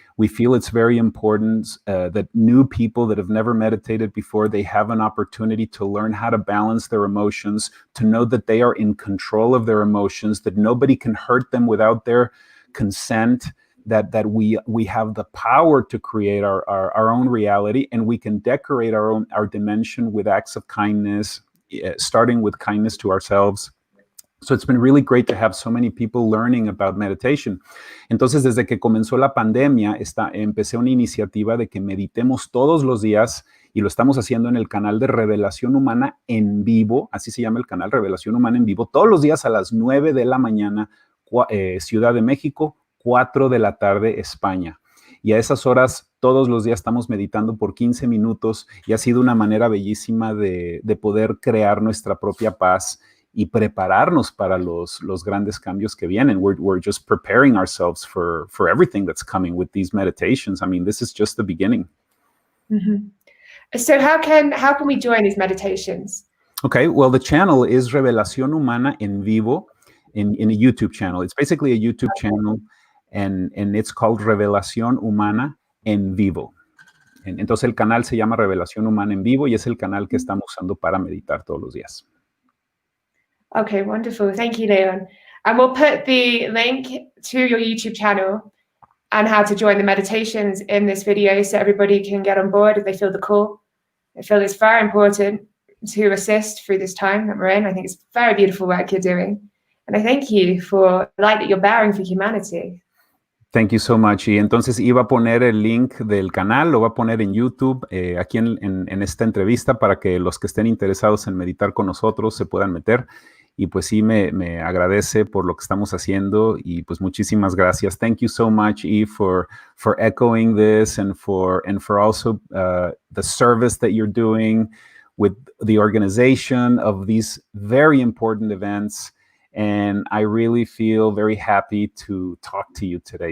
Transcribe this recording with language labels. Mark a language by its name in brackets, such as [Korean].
[English] We feel it's very important that new people that have never meditated before, they have an opportunity to learn how to balance their emotions, to know that they are in control of their emotions, that nobody can hurt them without their consent, that we have the power to create our own reality, and we can decorate our dimension with acts of kindness, starting with kindness to ourselves. So it's been really great to have so many people learning about meditation. [Spanish] Entonces, desde que comenzó la pandemia, empecé una iniciativa de que meditemos todos los días, y lo estamos haciendo en el canal de Revelación Humana en Vivo, así se llama el canal, Revelación Humana en Vivo, todos los días a las 9 de la mañana, Ciudad de México, 4 de la tarde, España. Y a esas horas, todos los días estamos meditando por 15 minutos, y ha sido una manera bellísima de poder crear nuestra propia paz y prepararnos para los grandes cambios que vienen. [English] We're just preparing ourselves for everything that's coming with these meditations. I mean, this is just the beginning. Mm-hmm. So how can we join these meditations? Okay, well, the channel is Revelación Humana en Vivo in a YouTube channel. It's basically a YouTube channel, and it's called Revelación Humana en Vivo. [Spanish] Entonces el canal se llama Revelación Humana en Vivo, y es el canal que estamos usando para meditar todos los días. [English] Okay, wonderful. Thank you, León. And we'll put the link to your YouTube channel and how to join the meditations in this video so everybody can get on board if they feel the call. I feel it's very important to assist through this time that we're in. I think it's very beautiful work you're doing. And I thank you for the light that you're bearing for humanity. Thank you so much. [Spanish] Y entonces iba a poner el link del canal, lo va a poner en YouTube, aquí en esta entrevista, para que los que estén interesados en meditar con nosotros se puedan meter. Y pues sí, me agradece por lo que estamos haciendo, y pues muchísimas gracias. [English] Thank you so much, Eve, for echoing this, and for also the service that you're doing with the organization of these very important events. And I really feel very happy to talk to you today.